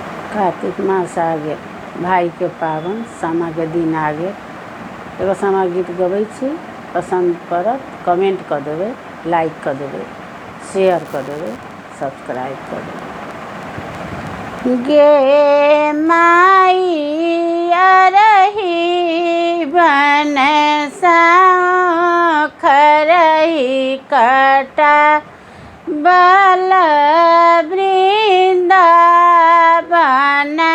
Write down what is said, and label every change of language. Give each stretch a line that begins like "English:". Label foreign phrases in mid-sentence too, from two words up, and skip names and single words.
Maithili: कार्तिक मास आ गेल, भाई के पावन सामा के दिन आ गेल। एगो सामा गीत गबै छी, पसंद पड़त कमेंट कऽ देबै, लाइक कऽ देबै, शेयर कऽ देबै, सब्सक्राइब कऽ देबै। गे माई अरही बन खरही कटा बल वृंदावन